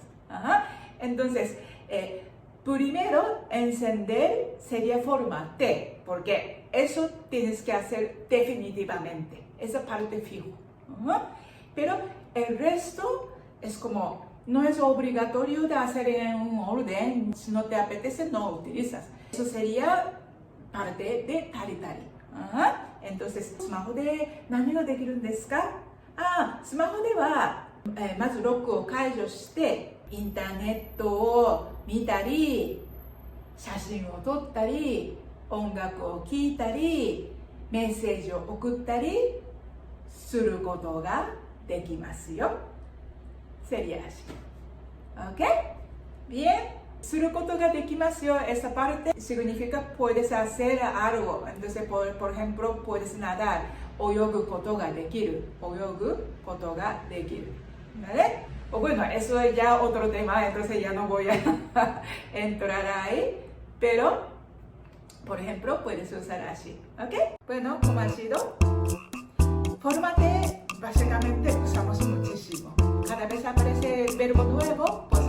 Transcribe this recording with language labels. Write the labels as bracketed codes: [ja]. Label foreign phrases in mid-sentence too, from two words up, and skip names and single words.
[es] Entonces, primero encender sería forma T, porque eso tienes que hacer definitivamente, esa parte fijo. Pero el resto es como, no es obligatorio de hacer en un orden, si no te apetece no utilizas. Eso sería parte de tari tari. Entonces, [ja] スマホで何ができるんですか？スマホでは、まずロックを解除して、インターネットを見たり、写真を撮ったり、音楽を聴いたり、メッセージを送ったりすることができますよ。 [es] Sería así. ¿Ok? Bien. [ja] することができますよ. [es] Esa parte significa puedes hacer algo. Entonces, por ejemplo, puedes nadar. [ja] 泳ぐことができる. 泳ぐことができる. [es] ¿Vale? O bueno, eso es ya otro tema, entonces ya no voy a entrar ahí. Pero, por ejemplo, puedes usar así. ¿Ok? Bueno, ¿cómo ha sido? Fórmate, básicamente usamos muchísimo. Cada vez aparece verbo nuevo.